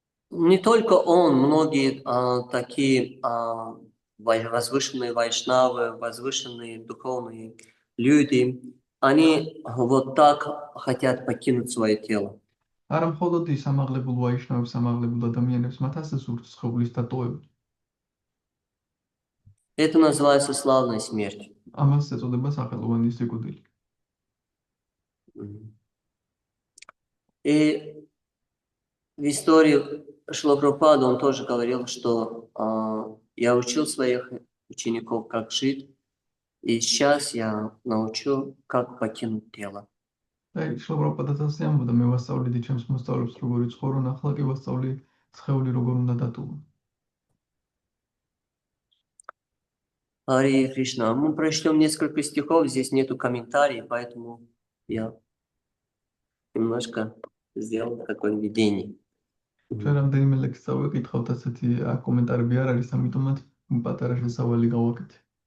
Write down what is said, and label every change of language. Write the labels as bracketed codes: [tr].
[ru] Не только он, многие такие возвышенные вайшнавы, возвышенные духовные люди, они вот так хотят покинуть свое тело. [ka] არა მხოლოდ ის ამაღლებულ ვაიშნავებს, ამაღლებულ ადამიანებს მათ ასე სურთ სხეულის დატოვება. [ru] Это называется славная смерть. [ka] ამას ეწოდება სახელოვანი სიკვდილი. [ru] И в истории Шрила Прабхупады он тоже говорил, что я учил своих учеников, как жить, и сейчас я научу, как покинуть тело. [ka] აი, შრილა პრაბჰუპადაც ასე ამბობდა, მე ვასწავლიდი ჩემს მოსწავლეებს როგორი ცხოვრონ, ახლა კი ვასწავლი სხეული როგორ უნდა დატოვო. [sa] Харе Кришна. [ru] Мы прочтем несколько стихов, здесь нету комментариев, поэтому я немножко сделал такое введение. [ka] ჩვენ რამდენიმე ლექსს წავიკითხავთ, ასეთი კომენტარები არ არის, ამიტომაც პატარა შესავალი გავაკეთე.